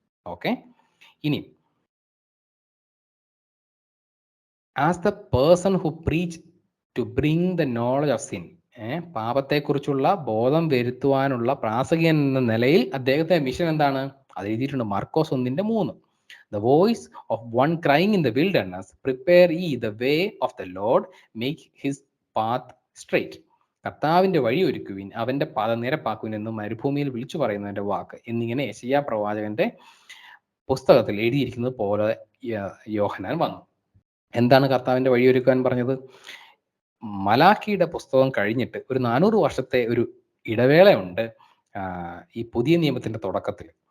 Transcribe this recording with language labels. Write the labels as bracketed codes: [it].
[ml] Okay, ഇനി [en] as the person who preach to bring the knowledge of sin, [ml] പാപത്തെക്കുറിച്ചുള്ള ബോധം വരുത്തുവാനുള്ള പ്രാസംഗികൻ എന്ന നിലയിൽ അദ്ദേഹത്തെ മിഷൻ എന്താണ്? അത് എഴുതിയിട്ടുണ്ട് മർക്കോസ് 1:3. [en] The voice of one crying in the wilderness, prepare ye the way of the Lord, make his path straight. [ml] കർത്താവിന്റെ വഴി ഒരുക്കുവിൻ, അവന്റെ പാത നിരപ്പാക്കുവിൻ എന്ന് മരുഭൂമിയിൽ വിളിച്ചു പറയുന്നതിന്റെ വാക്ക് എന്നിങ്ങനെ യെശയ്യാ പ്രവാചകന്റെ പുസ്തകത്തിൽ എഴുതിയിരിക്കുന്നത് പോലെ യോഹന്നാൻ വന്നു. എന്താണ് കർത്താവിന്റെ വഴി ഒരുക്കാൻ പറഞ്ഞത്? മലാക്കിയുടെ പുസ്തകം കഴിഞ്ഞിട്ട് ഒരു 400 വർഷത്തെ ഒരു ഇടവേളയുണ്ട് ഈ പുതിയ നിയമത്തിന്റെ തുടക്കത്തിൽ.